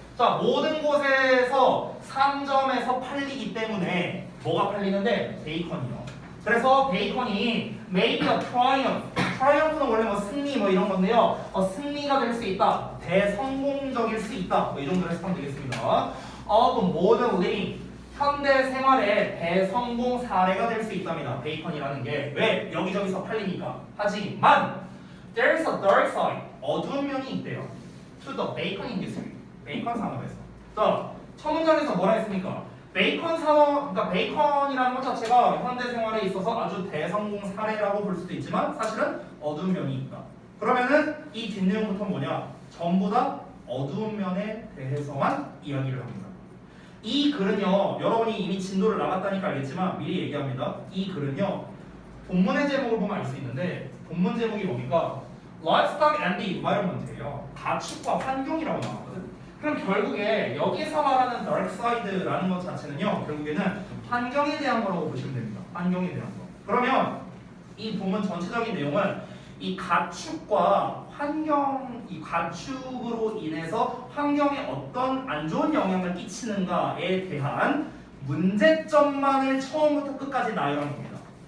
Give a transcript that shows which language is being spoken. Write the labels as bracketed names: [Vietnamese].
[Korean] 자, 모든 곳에서 상점에서 팔리기 때문에 뭐가 팔리는데? 베이컨이요. 그래서 베이컨이 [English] maybe a triumph. [Korean] triumph는 원래 뭐 승리 뭐 이런 건데요. 승리가 될 수 있다. 대성공적일 수 있다. 뭐 이 정도로 해석하면 되겠습니다. [English] of modern living. [Korean] 현대 생활의 대성공 사례가 될 수 있답니다. 베이컨이라는 게 왜 여기저기서 팔리니까. 하지만 [English] there's a dark side. [Korean] 어두운 면이 있대요. [English] to the bacon industry. [Korean] 베이컨 산업에서. 자, 첫 문장에서 뭐라 했습니까? 베이컨 산업, 그러니까 베이컨이라는 것 자체가 현대 생활에 있어서 아주 대성공 사례라고 볼 수도 있지만 사실은 어두운 면이 있다. 그러면은 이 뒷내용부터 뭐냐? 전부 다 어두운 면에 대해서만 이야기를 합니다. 이 글은요, 여러분이 이미 진도를 나갔다니까 알겠지만 미리 얘기합니다. 이 글은요, 본문의 제목을 보면 알 수 있는데 본문 제목이 뭡니까? [English] Livestock and the Environment예요. [Korean] 가축과 환경이라고 나왔거든. 그럼 결국에 여기서 말하는 dark side라는 것 자체는요, 결국에는 환경에 대한 거라고 보시면 됩니다. 환경에 대한 거. 그러면 이 본문 전체적인 내용은 이 가축과 환경, 이 가축으로 인해서 환경에 어떤 안 좋은 영향을 끼치는가에 대한 문제점만을 처음부터 끝까지 나열한 겁니다.